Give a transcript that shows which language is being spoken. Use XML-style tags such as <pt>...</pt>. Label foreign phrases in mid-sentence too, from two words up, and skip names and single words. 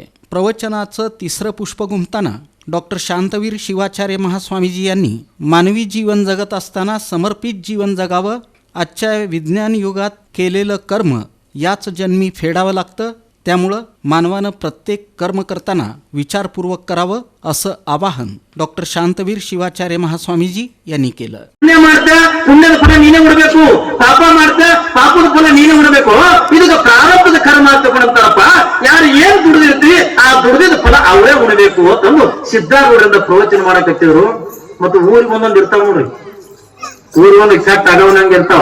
<mr>प्रवचनाचं तिसरं पुष्प घुमताना डॉक्टर शांतवीर शिवाचार्य महास्वामीजी यांनी मानवी जीवन जगत असताना समर्पित जीवन जगावं, आजच्या विज्ञान युगात केलेलं कर्म याच जन्मी फेडावं लागतं, त्यामुळं मानवानं प्रत्येक कर्म करताना विचारपूर्वक करावं असं आवाहन डॉक्टर शांतवीर शिवाचार्य महास्वामीजी यांनी केलं.</mr> <kn>ಪುಣ್ಯ ಮಾಡ್ತಾ ಪುಣ್ಯದ ಫಲ ನೀನೇ ಉಡಬೇಕು, ಪಾಪ ಮಾಡ್ತಾ ಪಾಪದ ಫಲ ನೀನೇ ಉಡಬೇಕು. ಇದಕ್ಕೆ ಪ್ರಾರಬ್ಧದ ಕರ್ಮ ಅಂತ ಕೊಡ್ತಾರಪ್ಪ. ಯಾರು ಏನ್ ದುಡಿದಿರ್ತೀವಿ ಆ ದುಡಿದ ಫಲ ಅವರೇ ಉಣಬೇಕು ಅಂತಂದು ಸಿದ್ಧಾರೂಢರಿಂದ ಪ್ರವಚನ ಮಾಡಕತ್ತಿದ್ರು. ಮತ್ತು ಊರಿಗೆ ಒಂದೊಂದು ಇರ್ತಾವ ನೋಡ್ರಿ, ಊರಿಗೆ ಒಂದು ಎಕ್ಸಾಕ್ಟ್ ಆಗವನಂಗೆ ಇರ್ತಾವ.</kn>